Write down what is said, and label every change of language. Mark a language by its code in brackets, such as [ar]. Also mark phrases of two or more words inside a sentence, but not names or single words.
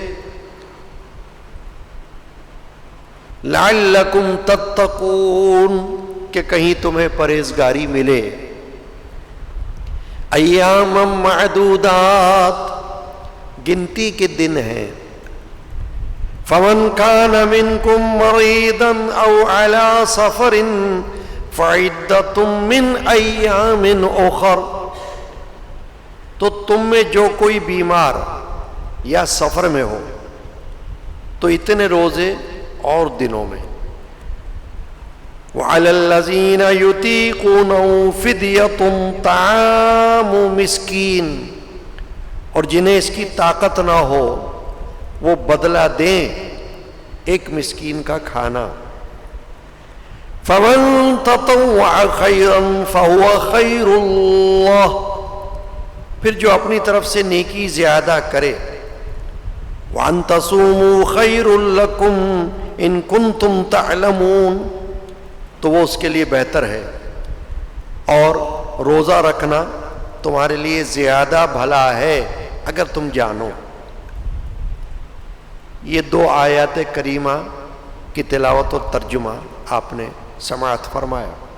[ar] لعلکم تتقون، [ur] کہ کہیں تمہیں پرہیزگاری ملے، [ar] ایاما معدودات، [ur] گنتی کے دن ہیں، [ar] فمن کان منکم مریضا او علی سفر فعدۃ من ایام اخر، [ur] تو تم میں جو کوئی بیمار یا سفر میں ہو تو اتنے روزے اور دنوں میں، [ar] وعلی الذین یطیقونہ فدیۃ طعام مسکین، [ur] اور جنہیں اس کی طاقت نہ ہو وہ بدلہ دیں ایک مسکین کا کھانا، [ar] فمن تطوع خیرا فہو خیر اللہ، [ur] پھر جو اپنی طرف سے نیکی زیادہ کرے، [ar] وَأَن تَصُومُوا خَيْرٌ لَكُمْ إِن كُنتُمْ تَعْلَمُونَ، [ur] تو وہ اس کے لیے بہتر ہے، اور روزہ رکھنا تمہارے لیے زیادہ بھلا ہے اگر تم جانو۔ یہ دو آیات کریمہ کی تلاوت و ترجمہ آپ نے سماعت فرمایا۔